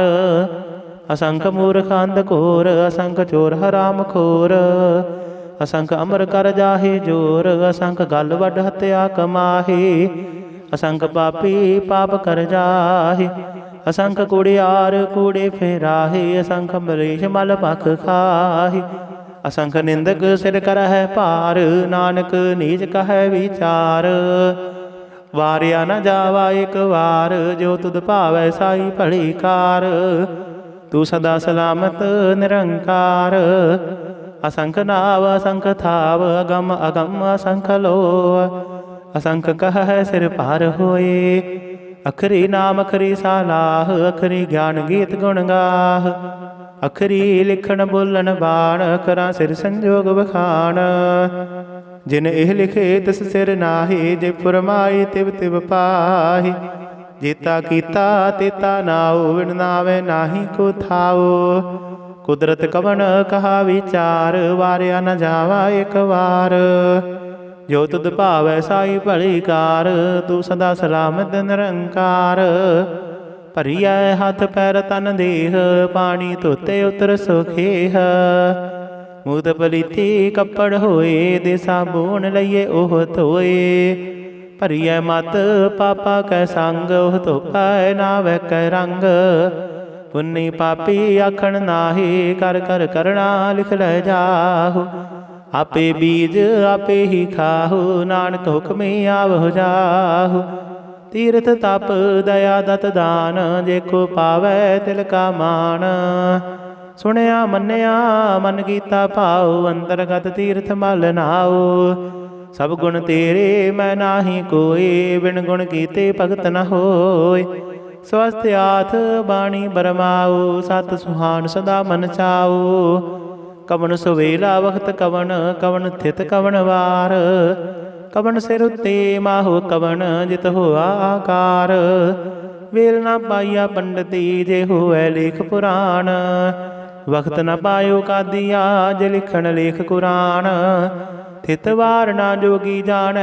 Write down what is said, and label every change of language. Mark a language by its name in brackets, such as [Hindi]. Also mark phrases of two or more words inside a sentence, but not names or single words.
[Punjabi] ਅਸੰਖ ਮੂਰਖ ਅੰਧ ਘੋਰ ਅਸੰਖ ਚੋਰ ਹਰਾਮ ਖੋਰ। ਅਸੰਖ ਅਮਰ ਕਰ ਜਾਹੇ ਜੋਰ ਅਸੰਖ ਗਲ ਵੱਡ ਹਤਿਆ ਕਮਾਹੀ। ਅਸੰਖ ਪਾਪੀ ਪਾਪ ਕਰ ਜਾਹੇ ਅਸੰਖ ਕੁੜਿਆਰ ਕੂੜੇ ਫੇਰਾਹੇ। ਅਸੰਖ ਮਰੀਸ਼ ਮਲ ਭਖ ਖਾਹੀ ਅਸੰਖ ਨਿੰਦਕ ਸਿਰ ਕਰਹੈ ਭਾਰ, ਨਾਨਕ ਨੀਚ ਕਹੈ ਵਿਚਾਰ। ਵਾਰਿਆ ਨ ਜਾਵਾ ਏਕ ਵਾਰ, ਜੋ ਤੁਧ ਭਾਵੈ ਸਾਈ ਭਲੀ ਕਾਰ। ਤੂ ਸਦਾ ਸਲਾਮਤ ਨਿਰੰਕਾਰ, ਅਸੰਖ ਨਾਵ ਅਸੰਖ ਥਾਵ, ਅਗੰਮ ਅਗੰਮ ਅਸੰਖ ਲੋ। ਅਸੰਖ ਕਹੈ ਸਿਰ ਭਾਰ ਹੋਏ, ਅਖਰੀ ਨਾਮ ਅਖਰੀ ਸਾਲਾਹ। ਅਖਰੀ ਗਿਆਨ ਗੀਤ ਗੁਣ ਗਾਹ, ਅਖਰੀ ਲਿਖਣ ਬੋਲਣ ਬਾਣ। ਕਰਾ ਸਿਰ ਸੰਜੋਗ ਬਖਾਨ, ਜਿਨ ਏਹ ਲਿਖੇ ਤਿਸ ਸਿਰ ਨਾਹਿ। ਜੇ ਫੁਰਮਾਈ ਤਿਵ ਤਿਵ ਪਾਹਿ, ਜੇਤਾ ਕੀਤਾ ਤੇਤਾ ਨਾਓ। ਵਿਣ ਨਾਵੇ ਨਾਹੀ ਕੋ ਥਾਓ, ਕੁਦਰਤ ਕਵਨ ਕਹਾ ਵਿਚਾਰ। ਵਾਰਿਆ ਨ ਜਾਵਾ ਏਕ ਵਾਰ, ਜੋ ਤੁਧ ਭਾਵੈ ਸਾਈ ਭਲੀ ਕਾਰ। ਤੂ ਸਦਾ ਸਲਾਮਤ ਨਿਰੰਕਾਰ, ਭਰਿਆ ਹਾਥ ਪੈਰ ਤਨ ਦੇਹ। ਪਾਨੀ ਧੋਤੇ ਉਤਰ ਸੁਖੇਹ, ਮੂਤ ਪਲੀਤੀ ਕਪੜ ਹੋਏ। ਦੇ ਸਾਬੂਨ ਲਈਏ ਓਹ ਧੋਏ, ਭਰਿਆ ਮਤ ਪਾਪਾ ਕੈ ਸੰਗ। ਓਹ ਧੋਪੈ ਨਾਵੈ ਕੈ ਰੰਗ, ਪੁੰਨੀ ਪਾਪੀ ਆਖਣ ਨਾਹਿ। ਕਰ ਕਰ ਕਰਨਾ ਲਿਖ ਲੈ ਜਾਹੁ, ਆਪੇ ਬੀਜ ਆਪੇ ਹੀ ਖਾਹੁ। ਨਾਨਕ ਹੁਕਮੇ ਆਵਹੁ ਜਾਹੁ, ਤੀਰਥ ਤਪ ਦਇਆ ਦਤ ਦਾਨ। ਜੇ ਕੋ ਪਾਵੈ ਤਿਲ ਕਾ ਮਾਨ, ਸੁਣਿਆ ਮੰਨਿਆ ਮਨ ਕੀਤਾ ਭਾਵ। ਅੰਤਰਗਤ ਤੀਰਥ ਮਲ ਨਾਓ, ਸਬ ਗੁਣ ਤੇਰੇ ਮੈਂ ਨਾਹੀ ਕੋਈ। ਬਿਨ ਗੁਣ ਕੀਤੇ ਭਗਤ ਨ ਹੋਇ, ਸਵਸਥ ਆਥ ਬਾਣੀ ਬਰਮਾਓ। ਸਤ ਸੁਹਾਨ ਸਦਾ ਮਨ ਚਾਓ, ਕਵਨ ਸੁਵੇਲਾ ਵਕਤ ਕਵਨ। ਕਵਨ ਥਿਤ ਕਵਨ ਵਾਰ, ਕਵਨ ਸਿਰ ਉੱਤੇ ਮਾਹੋ ਕਵਨ। ਜਿਤ ਹੋਆ ਆਕਾਰ, ਵੇਲ ਨ ਪਾਇਆ ਪੰਡਿਤੀ। ਜੇ ਹੋਏ ਲੇਖ ਪੁਰਾਣ, ਵਕਤ ਨ ਪਾਯੋ ਕਾਦਿਆ। ਜੇ ਲਿਖਣ ਲੇਖ ਕੁਰਾਨ, ਥਿਤ ਵਾਰ ਨਾ ਜੋਗੀ ਜਾਨੈ।